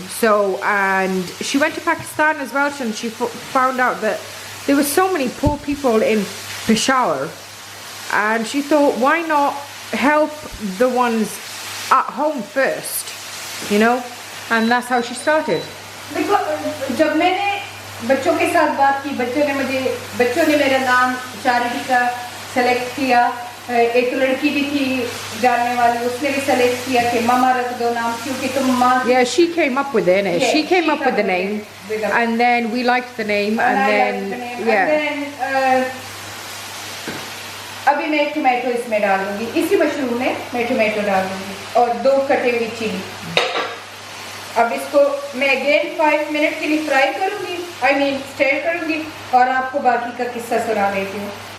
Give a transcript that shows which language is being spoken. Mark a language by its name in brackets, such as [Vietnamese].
[English] So, and she went to Pakistan as well, and she found out that there were so many poor people in Peshawar, and she thought, why not help the ones at home first, you know? And that's how she started. [Hindi] जब मैंने बच्चों के साथ बात की, बच्चों ने मेरा नाम चैरिटी का सेलेक्ट किया। एक लड़की भी थी जानने वाली, उसने भी सेलेक्ट किया कि मामा रख दो नाम, क्योंकि तुम माँ। [English] Yeah, she came up with it, innit? Yeah, she came up with the name, and then we liked the name, and then yeah. [Hindi] And then अभी मैं टोमेटो इसमें डाल दूंगी, इसी मशरूम में मैं टोमेटो डाल दूंगी और 2 कटे हुई चिली। अब इसको मैं अगेन 5 मिनट के लिए फ्राई करूंगी, स्टर करूंगी, और आपको बाकी का किस्सा सुना देती हूँ।